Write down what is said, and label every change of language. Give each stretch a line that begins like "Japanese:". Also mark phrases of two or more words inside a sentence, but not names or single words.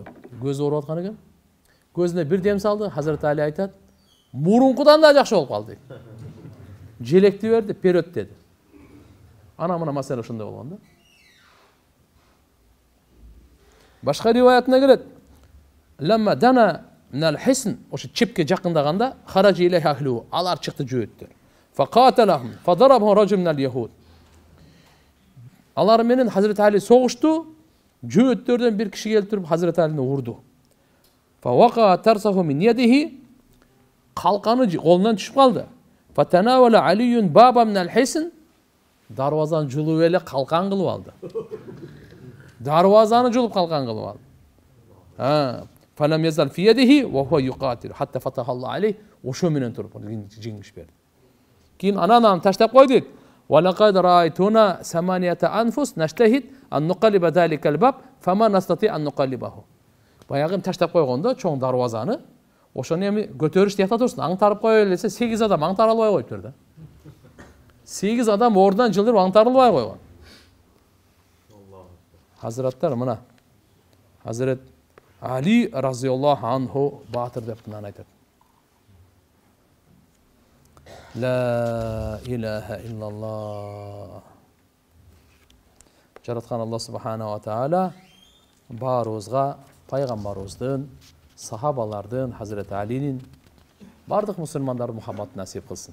Kyrgyz: Көзү ооруп аткан экен. Көзүнө бир дем салды, Hazret Ali айтат, мурункудан да жакшы болуп калды. Желекти берди, перөт деди. Ана мына маселе ошондой болгон да. Башка риваятына келет.
Arabic: لما دنا من الحصن,
Kyrgyz: ошо чепке жакындаганда,
Arabic: خرج إليه أهله,
Kyrgyz: алар чыкты жөөттөр.
Arabic: فقاتلهم، فضربهم رجل من اليهود.
Kyrgyz: Алар менен Hazret Ali согушту, жөөттөрдөн бир киши келип туруп Hazret Ali'ni урду.
Arabic: فوقع ترسه من يده,
Kyrgyz: калканы колунан түшүп калды.
Arabic: فتناول علي بابا من الحصن,
Kyrgyz: дарвазаны жулуп эле калкан кылып алды. Дарвазаны жулуп калкан кылып алды.
Arabic: فلم يزل في يده وهو يقاتل حتى فتح الله عليه.
Kyrgyz: Ошо менен туруп жеңиш берди. Кийин анан таштап койду.
Arabic: ولقد رأيتنا 8 أنفس نجتهد أن نقلب ذلك الباب فما نستطيع أن نقلبه.
Kyrgyz: Баягы таштап койгондо чоң дарвазаны ошону эми көтөрүш тиякта турсун, аңтарып кое элесе 8 адам аңтара албай коюптур да. 8 адам ордунан жылдырып аңтарылбай койгон. Hazrattар мына Hazret Ali
Arabic: رضي الله عنه
Kyrgyz: batır dep мынаны айтат.
Arabic: لا إله إلا الله.
Kyrgyz: Жараткан Алла
Arabic: سبحانه وتعالى
Kyrgyz: барыбызга пайгамбарыбыздын, сахабалардын, Hazret Ali'nin бардык мусулмандардын мухаббатын насип кылсын.